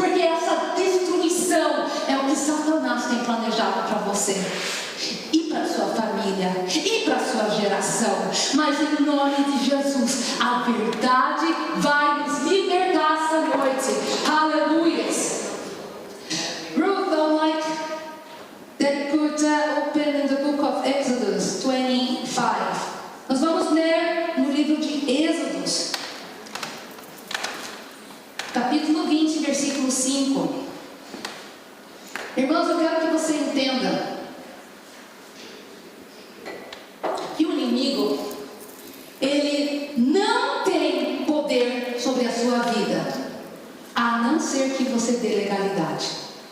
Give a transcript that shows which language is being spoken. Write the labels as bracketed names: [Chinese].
[Portuguese] Porque essa destruição é o que Satanás tem planejado para você. E para sua família, e para sua geração. Mas em nome de Jesus, a verdade vai nos libertar essa noite. Aleluia. [English] Ruth, I would like that you could open in the book of Exodus 25. [Portuguese] Nós vamos ler no livro de Êxodos, capítulo 20, versículo 5. Irmãos, eu quero que você entenda que o inimigo, ele não tem poder sobre a sua vida, a não ser que você dê legalidade.